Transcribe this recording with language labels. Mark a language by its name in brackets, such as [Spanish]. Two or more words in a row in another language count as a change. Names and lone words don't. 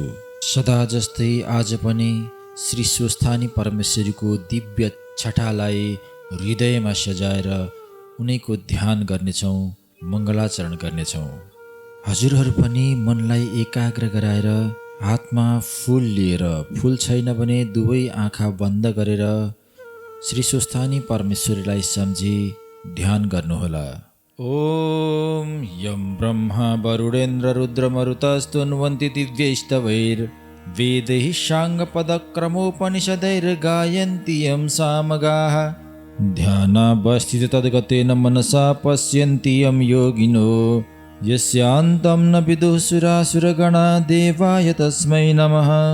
[Nepali] सदा जस्तै आज पनि श्री स्वस्थानी परमेश्वरीको दिव्य छटालाई हृदयमा सजाएर उनैको ध्यान गर्नेछौँ, मङ्गलाचरण गर्नेछौँ। हजुरहरू पनि मनलाई एकाग्र गराएर हातमा फूल लिएर, फूल छैन भने दुवै आँखा बन्द गरेर श्री स्वस्थानी परमेश्वरीलाई सम्झी ध्यान गर्नुहोला। [Sanskrit] ओम यं ब्रह्मा वरुणेन्द्र रुद्रमरुतस्तुन्वन्ति दिव्यैस्तवैर् वेदैः साङ्गपदक्रमोपनिषदैर्गायन्ति यं सामगाः ध्यानावस्थित तद्गतेन मनसा पश्यन्ति यं योगिनो यस्यान्तं न विदुः सुरासुरगणा देवाय तस्मै नमः।